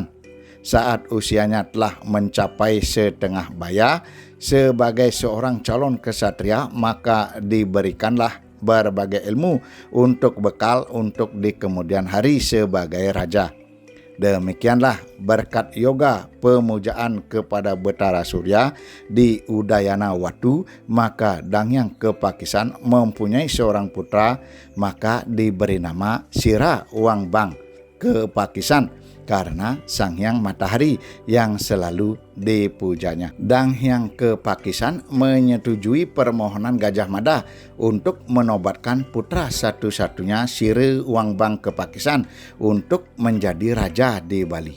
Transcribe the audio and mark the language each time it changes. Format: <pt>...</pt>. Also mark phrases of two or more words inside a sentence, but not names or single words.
<id>Saat usianya telah mencapai setengah baya, sebagai seorang calon kesatria maka diberikanlah berbagai ilmu untuk bekal untuk di kemudian hari sebagai raja. Demikianlah berkat yoga pemujaan kepada Betara Surya di Udayana Watu, maka Dang Hyang Kepakisan mempunyai seorang putra, maka diberi nama Sira Wangbang Kepakisan karena Sang Hyang Matahari yang selalu dipujanya. Dang Hyang Kepakisan menyetujui permohonan Gajah Mada untuk menobatkan putra satu-satunya Sira Wangbang Kepakisan untuk menjadi raja di Bali.</id>